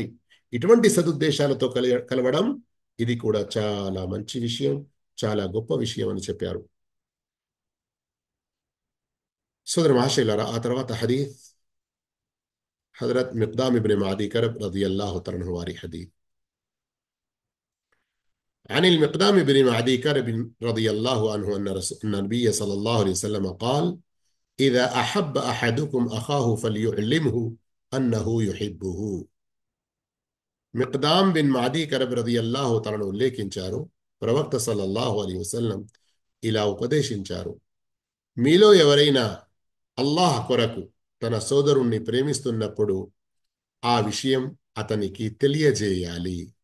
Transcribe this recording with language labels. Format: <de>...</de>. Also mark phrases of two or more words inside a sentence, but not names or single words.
<te>ఇటువంటి సదుద్దేశాలతో కలవడం ఇది కూడా చాలా మంచి విషయం, చాలా గొప్ప విషయం అని చెప్పారు. సోదర మహాశైలారా, ఆ తర్వాత హదీత్ హజరత్ మిక్దామ్ ఇబ్న్ మాదీ కరబ్</te> <ar>رضي الله تعالى عنه</ar> <te>వారి హదీత్.</te> <ar>عن المقدام بن معدي كرب رضي الله عنه أن النبي صلى الله عليه وسلم قال: إذا أحب أحدكم أخاه فليعلمه أنه يحبه.</ar> <te>మిక్దామ్ బిన్ మాదీ కరబ్ రదియల్లాహు తనను ఉల్లేఖించారు. ప్రవక్త</te> <ar>صلى الله عليه وسلم</ar> <te>ఇలా ఉపదేశించారు: మీలో ఎవరైనా అల్లాహ్ కొరకు తన సోదరుణ్ణి ప్రేమిస్తున్నప్పుడు ఆ విషయం అతనికి తెలియజేయాలి.</te>